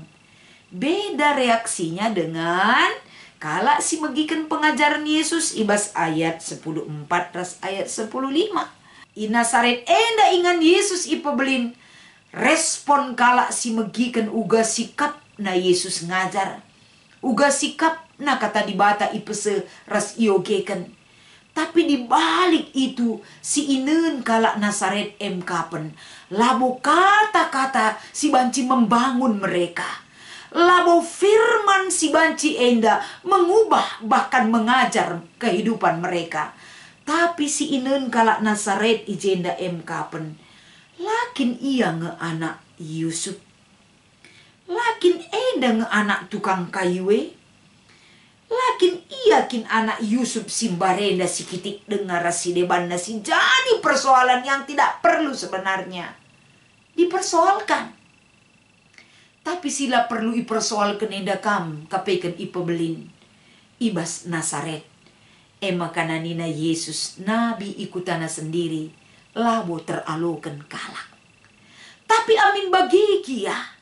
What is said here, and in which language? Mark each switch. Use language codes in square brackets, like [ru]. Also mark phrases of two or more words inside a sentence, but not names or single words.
[id] Beda reaksinya dengan [btx] kala si megiken pengajaran Yesus ibas ayat 10:4 ras ayat 10:5. I Nazaret enda ingan Yesus ipebelin. Respon kala si megiken uga sikap na Yesus ngajar. Uga sikap na kata dibata ipese ras iogeken. [id] Tapi dibalik itu [btx] si inen kala Nazaret kapen. Labo kata-kata si banci [id] membangun mereka. [btx] Labo firman si banci enda [id] mengubah bahkan mengajar kehidupan mereka. [btx] Tapi si inen kala Nazaret ijenda kapen. Lakin ia nge anak Yusuf. Lakin enda nge anak tukang kayuwe. Lakin ia kin anak Yusuf simbarenda si kitik dengar si deban si jadi [id] persoalan yang tidak perlu sebenarnya dipersoalkan. [btx] Tapi sila perlu ipersoalkan enda kam kapeken ipebelin. Ibas Nazaret. Makananina Yesus nabi ikutana sendiri. Labo teralokan kalak. Tapi amin bagi kia.